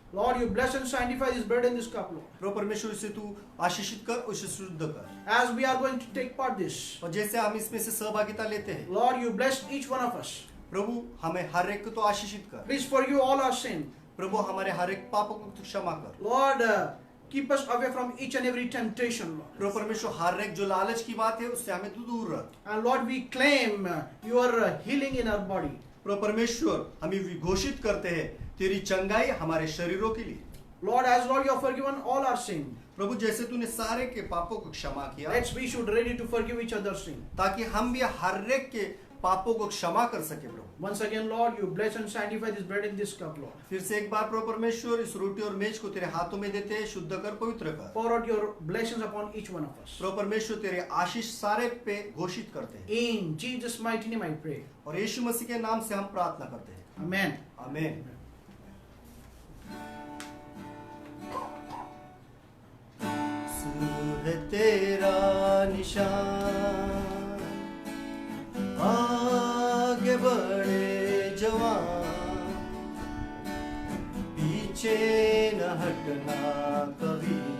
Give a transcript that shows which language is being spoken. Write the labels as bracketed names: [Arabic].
[English] Lord, you bless and sanctify this bread and this cup, Lord. [Hindi] प्रभु परमेश्वर इसे तू आशीषित कर, उसे शुद्ध कर। [English] As we are going to take part this, [Hindi] और जैसे हम इसमें से सहभागिता लेते हैं, [English] Lord, you bless each one of us. [Hindi] प्रभु हमें हर एक को तो आशीषित कर। [English] Please forgive all our sin. [Hindi] प्रभु हमारे हर एक पापों को तू क्षमा कर। [English] Lord, keep us away from each and every temptation, Lord. [Hindi] प्रभु परमेश्वर हर एक जो लालच की बात है उससे हमें तू दूर रख। [English] And Lord, we claim your healing in our body. [Hindi] प्रभु परमेश्वर हमें घोषित करते हैं तेरी चंगाई हमारे शरीरों के लिए। [English] Lord, as Lord, you have forgiven all our sin. [Hindi] प्रभु जैसे तूने सारे के पापों को क्षमा किया, [English] We should ready to forgive each other's sin. [Hindi] ताकि हम भी हर एक के पापों को क्षमा कर सके। प्रभु [English] Once again, Lord, you bless and sanctify this bread and this cup, Lord. [Hindi] फिर से एक बार प्रभु परमेश्वर इस रोटी और मेज को तेरे हाथों में देते हैं, शुद्ध कर, पवित्र कर। [English] Pour out your blessings upon each one of us. [Hindi] प्रभु परमेश्वर तेरे आशीष सारे पे घोषित करते हैं। [English] In Jesus' mighty name I pray. [Hindi] और यीशु मसीह के नाम से हम प्रार्थना करते हैं। [English] Amen. [Hindi] आमीन। है तेरा निशान, आगे बढ़े जवान, पीछे न हटना कभी।